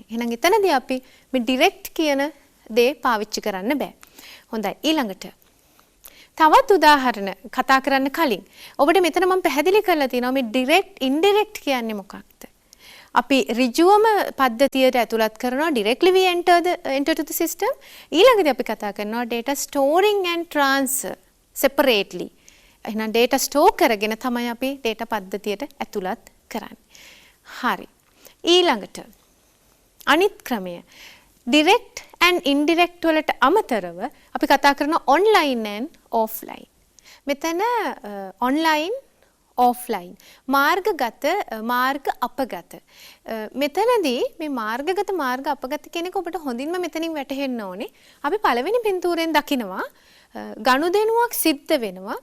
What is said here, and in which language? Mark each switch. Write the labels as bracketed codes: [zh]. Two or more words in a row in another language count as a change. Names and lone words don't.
[si] එහෙනම් එතනදී අපි මේ direct කියන දේ පාවිච්චි කරන්න බෑ. හොඳයි ඊළඟට තවත් උදාහරණ කතා කරන්න කලින් ඔබට මෙතන මම පැහැදිලි කරලා තියෙනවා මේ [en] direct indirect [si] කියන්නේ මොකක්ද? අපි ඍජුවම පද්ධතියට ඇතුළත් කරනවා [en] directly we enter to the system. [si] ඊළඟදී අපි කතා කරනවා [en] data storing and transfer separately. [si] එහෙනම් [en] data store [si] කරගෙන තමයි අපි data පද්ධතියට ඇතුළත් කරන්නේ. හරි. ඊළඟට අනිත් ක්‍රමය [en] direct and indirect [si] වලට අමතරව අපි කතා කරන [en] online and offline. [si] මෙතන [en] online offline [si] මාර්ගගත මාර්ග අපගත. මෙතනදී මේ මාර්ගගත මාර්ග අපගත කියන එක ඔබට හොඳින්ම මෙතනින් වැටහෙන්න ඕනේ. අපි පළවෙනි පින්තූරෙන් දකිනවා ගනුදෙනුවක් සිද්ධ වෙනවා.